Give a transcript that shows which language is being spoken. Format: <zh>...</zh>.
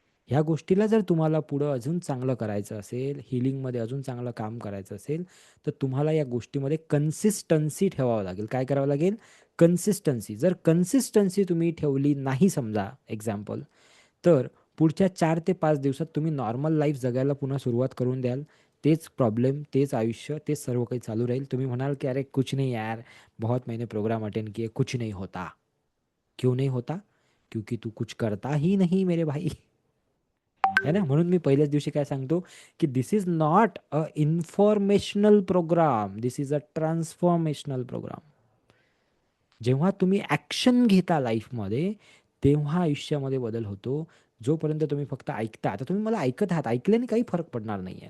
<mr>ह्या गोष्टीला जर तुम्हाला पुढं अजून चांगलं करायचं असेल, हीलिंगमध्ये अजून चांगलं काम करायचं असेल, तर तुम्हाला या गोष्टीमध्ये कन्सिस्टन्सी ठेवावं लागेल. काय करावं लागेल? कन्सिस्टन्सी. जर कन्सिस्टन्सी तुम्ही ठेवली नाही समजा एक्झाम्पल, तर पुढच्या 4 ते 5 दिवसात तुम्ही नॉर्मल लाईफ जगायला पुन्हा सुरुवात करून द्याल. तेच प्रॉब्लेम, तेच आयुष्य, तेच सर्व काही चालू राहील. तुम्ही म्हणाल, की</mr> <hi>"अरे कुछ नहीं यार, बहुत मैंने प्रोग्राम अटेंड किए, कुछ नहीं होता." क्यों नहीं होता? क्योंकि तू कुछ करता ही नहीं मेरे भाई. है ना?</hi> <mr>म्हणून मी पहिल्याच दिवशी काय सांगतो, की</mr> <en>"This is not a informational program, this is a transformational program."</en> <mr>जेव्हा तुम्ही ॲक्शन घेता लाईफमध्ये, तेव्हा आयुष्यामध्ये बदल होतो. जोपर्यंत तुम्ही फक्त ऐकता. आता तुम्ही मला ऐकत आहात. ऐकल्याने काही फरक पडणार नाहीये.</mr>